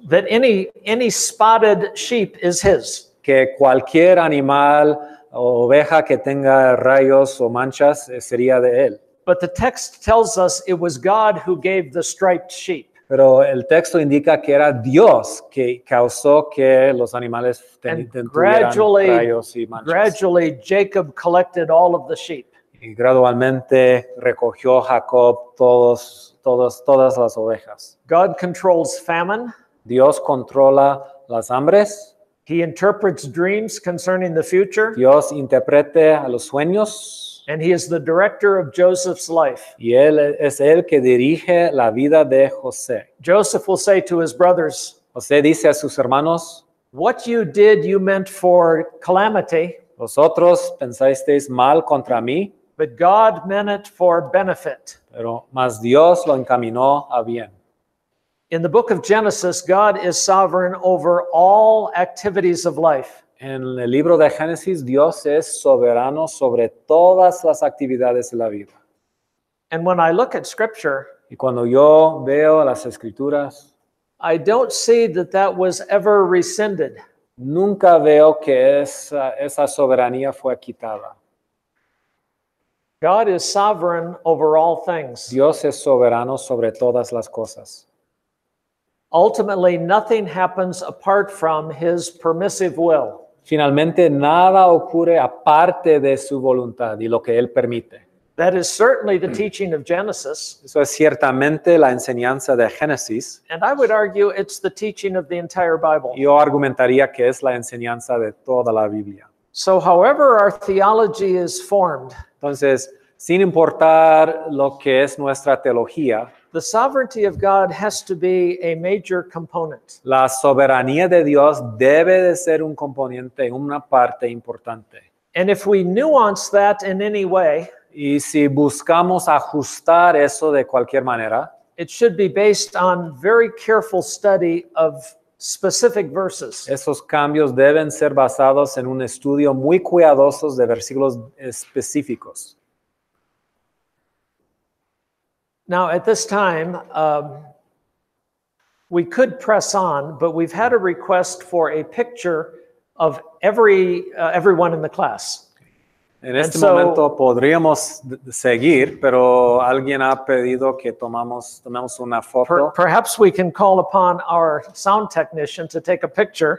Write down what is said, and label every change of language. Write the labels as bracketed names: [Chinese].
[English] that any spotted sheep is his. [Spanish] que cualquier animal o oveja que tenga rayos o manchas sería de él. [English] But the text tells us it was God who gave the striped sheep. [Spanish] Pero el texto indica que era Dios que causó que los animales tuvieran rayos y manchas. [English] Gradually, Jacob collected all of the sheep. [Spanish] Y gradualmente recogió Jacob todas las ovejas. [English] God controls famine. [Spanish] Dios controla las hambres. [English] He interprets dreams concerning the future. [Spanish] Dios interprete a los sueños. [English] And he is the director of Joseph's life. [Spanish] Y él es el que dirige la vida de José. [English] Joseph will say to his brothers, [Spanish] José dice a sus hermanos, [English] what you did you meant for calamity, [Spanish] vosotros pensasteis mal contra mí, [English] but God meant it for benefit. [Spanish] pero mas Dios lo encaminó a bien. [English] In the book of Genesis, God is sovereign over all activities of life. [Spanish] En el libro de Génesis, Dios es soberano sobre todas las actividades de la vida. [English] And when I look at Scripture, [Spanish] Y cuando yo veo las Escrituras, [English] I don't see that was ever rescinded. [Spanish] nunca veo que esa soberanía fue quitada. [English] God is sovereign over all things. [Spanish] Dios es soberano sobre todas las cosas. [English] Ultimately, nothing happens apart from his permissive will. [Spanish] Finalmente, nada ocurre aparte de su voluntad y lo que él permite. [English] That is certainly the teaching of Genesis. [Spanish] Eso es ciertamente la enseñanza de Génesis. [English] And I would argue it's the teaching of the entire Bible. [Spanish] Yo argumentaría que es la enseñanza de toda la Biblia. [English] So however our theology is formed, [Spanish] Entonces, sin importar lo que es nuestra teología, [English] the sovereignty of God has to be a major component. [Spanish] la soberanía de Dios debe de ser un componente, una parte importante. [English] And if we nuance that in any way, [Spanish] Y si buscamos ajustar eso de cualquier manera, [English] it should be based on very careful study of specific verses. [Spanish] esos cambios deben ser basados en un estudio muy cuidadoso de versículos específicos. [English] Now, at this time, we could press on, but we've had a request for a picture of everyone in the class. [Spanish] En este [English] And so- [Spanish] momento podríamos seguir, pero alguien ha pedido que tomemos una foto. [English] Perhaps we can call upon our sound technician to take a picture.